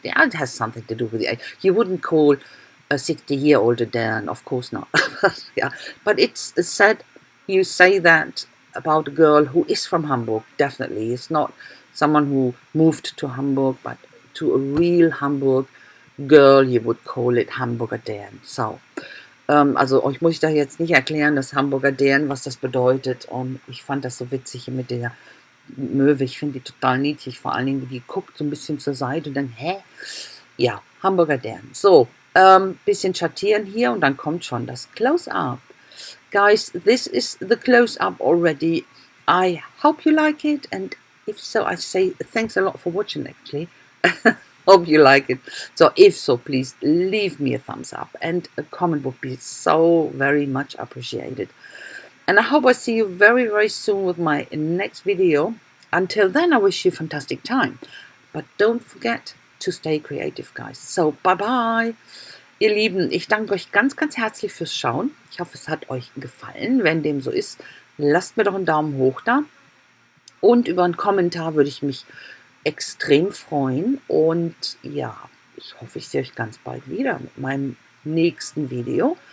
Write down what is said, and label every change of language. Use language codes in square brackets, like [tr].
[en] Yeah, it has something to do with it. You wouldn't call a 60-year-old a Deern, of course not. Yeah, but it's said. You say that about a girl who is from Hamburg. Definitely, it's not someone who moved to Hamburg, but to a real Hamburg girl, you would call it Hamburger Deern. [de] So, also euch muss ich da jetzt nicht erklären, das Hamburger Deern, was das bedeutet. Und ich fand das so witzig hier mit der Möwe. Ich finde die total niedlich, vor allen Dingen, wie die guckt so ein bisschen zur Seite und dann, hä? Ja, Hamburger Deern. So, bisschen schattieren hier und dann kommt schon das Close-Up. [en] Guys, this is the close-up already. I hope you like it, and if so, I say thanks a lot for watching, actually. Hope you like it. So if so, please leave me a thumbs up, and a comment would be so very much appreciated. And I hope I see you very, very soon with my next video. Until then, I wish you a fantastic time. But don't forget to stay creative, guys. So, bye-bye. [de] Ihr Lieben, ich danke euch ganz, ganz herzlich fürs Schauen. Ich hoffe, es hat euch gefallen. Wenn dem so ist, lasst mir doch einen Daumen hoch da. Und über einen Kommentar würde ich mich extrem freuen. Und ja, ich hoffe, ich sehe euch ganz bald wieder mit meinem nächsten Video.